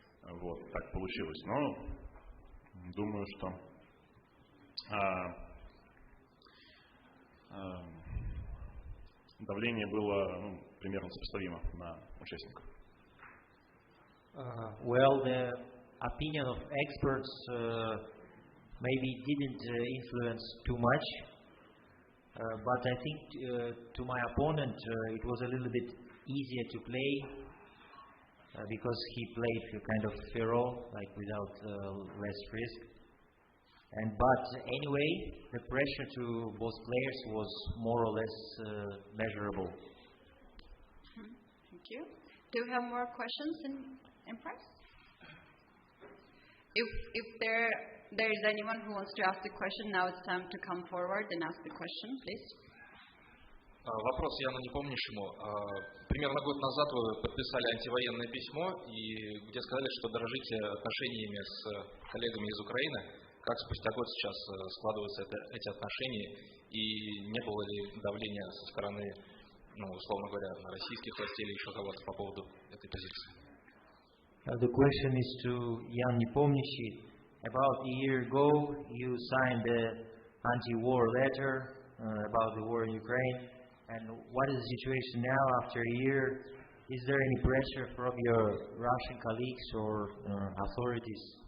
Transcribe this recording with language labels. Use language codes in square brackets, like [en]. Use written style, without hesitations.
[ru] Вот, так получилось. Но думаю, что давление было примерно сопоставимо на участников. [en] Well, the opinion of experts maybe didn't influence too much, but I think to my opponent it was a little bit easier to play because he played kind of feral, like without less risk. But anyway, the pressure to both players was more or less measurable. Thank you. Do we have more questions in press? If there is anyone who wants to ask the question, now it's time to come forward and ask the question, please. [ru] Вопрос Яну Непомнящему. Примерно год назад вы подписали антивоенное письмо, где сказали, что дорожите отношениями с коллегами из Украины. Как спустя год сейчас складываются эти отношения, и не было ли давления со стороны, условно говоря, российских властей или еще кого-то по поводу этой позиции? [en] The question is to Jan Nepomniachtchi. About a year ago, you signed the anti-war letter about the war in Ukraine. And what is the situation now after a year? Is there any pressure from your Russian colleagues or authorities?